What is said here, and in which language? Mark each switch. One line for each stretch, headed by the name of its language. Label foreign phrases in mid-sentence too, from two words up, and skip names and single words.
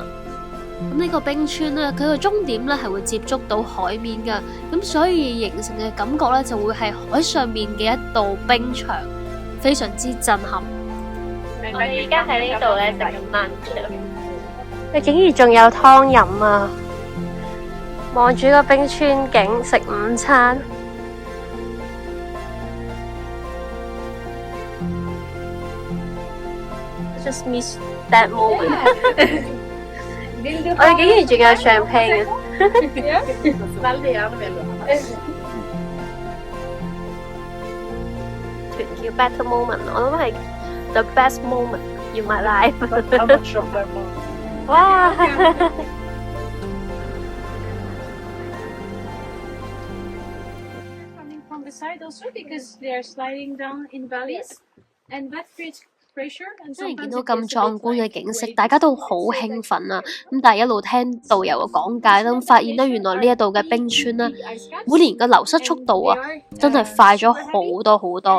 Cantonese: 咁呢個冰川咧，佢個終點咧係會接觸到海面噶，咁所以形成嘅感覺咧就會係海上面嘅一道冰牆，非常之震撼。我而家喺呢度咧食緊 lunch，你竟然仲有湯飲啊！望住個冰川景食午餐。
English: Just miss that moment 。
Cantonese: 我哋竟然仲有 champagne。團叫
English: better moment，
Cantonese: 我諗係
English: the best moment in my life。哇！ From the side also because they are sliding down in valleys, and that creates pressure. And
Cantonese: 雖然見
English: sometimes
Cantonese: 到
English: it
Cantonese: 咁
English: gets a
Cantonese: 壯
English: bit
Cantonese: 觀嘅
English: like
Cantonese: 景色，
English: waves
Cantonese: 大家都好興奮啊！咁但係一路聽導遊嘅講解啦，咁發現咧原來呢一度嘅冰川咧，每年嘅流失速度啊，真係快咗好多好多。